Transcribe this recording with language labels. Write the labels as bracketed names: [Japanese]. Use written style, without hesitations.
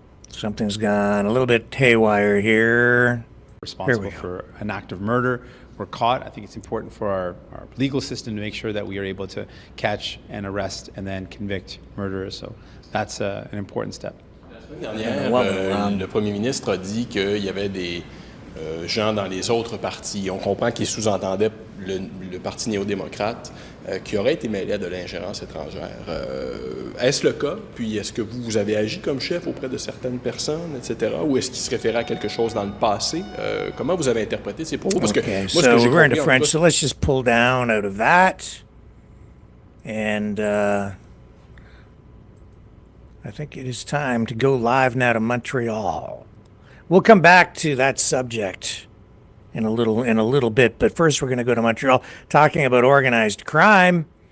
[English] Something's gone a little bit haywire here. Responsible for an act of murder were caught. I think it's important for our legal system to make sure that we are able to catch and arrest and then convict murderers. So that's an important step. [French] La semaine dernière, le premier ministre a dit qu'il y avait des gens dans les autres partis. On comprend qu'il sous-entendait le parti néo-démocrate qui aurait été mêlé à de l'ingérence étrangère. Est-ce le cas? Puis est-ce que vous avez agi comme chef auprès de certaines personnes, etc.? Ou est-ce qu'il se référait à quelque chose dans le passé? Comment vous avez interprété ces propos? Parce que moi, ce que j'ai [English] we're into [French] compris, [English] French, so let's just pull down out of that. And I think it is time to go live now to Montreal. We'll come back to that subject in a little bit, but first we're going to go to Montreal, talking about organized crime